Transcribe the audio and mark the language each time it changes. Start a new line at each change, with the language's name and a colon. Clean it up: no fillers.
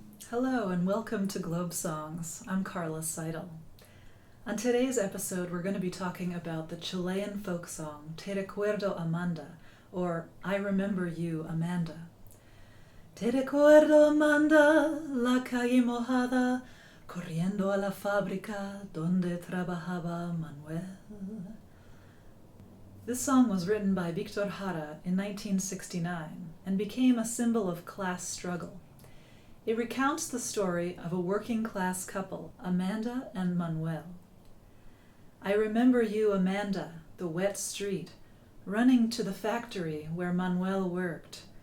English: Hello and welcome to GlobeSongs. I'm Carla Seidel. On today's episode, we're going to be talking about the Chilean folk song Te Recuerdo, Amanda, or I Remember You, Amanda.
Spanish: Te recuerdo, Amanda, la calle mojada, corriendo a la fábrica donde trabajaba Manuel.
English: This song was written by Víctor Jara in 1969 and became a symbol of class struggle. It recounts the story of a working-class couple, Amanda and Manuel. I remember you, Amanda, the wet street, running to the factory where Manuel worked.